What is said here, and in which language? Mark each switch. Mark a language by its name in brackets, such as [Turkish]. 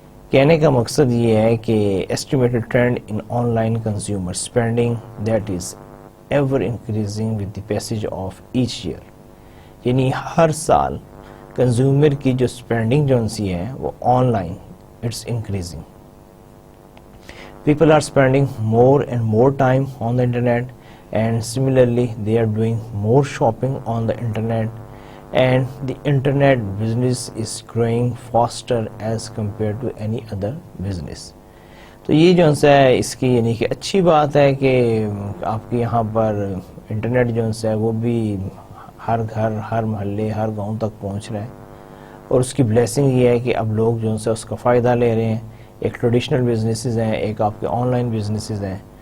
[Urdu] کہنے کا مقصد یہ ہے کہ [English] Estimated trend in online consumer spending that is ever increasing with the passage of each year. [Urdu] یعنی ہر سال کنزیومر کی جو اسپینڈنگ جو سی ہے وہ on line [English] It's increasing. People are spending more and more time on the internet, and similarly they are doing more shopping on the internet, and the internet business is growing faster as compared to any other business. [Urdu] تو یہ جو ہے اس کی یعنی کہ اچھی بات ہے کہ آپ کے یہاں پر انٹرنیٹ جو ہے وہ بھی ہر گھر ہر محلے ہر گاؤں تک پہنچ رہا ہے, اور اس کی بلیسنگ یہ ہے کہ اب لوگ جو ہے اس کا فائدہ لے رہے ہیں. ایک ٹریڈیشنل بزنسز ہیں, ایک آپ کے آن لائن بزنسز ہیں,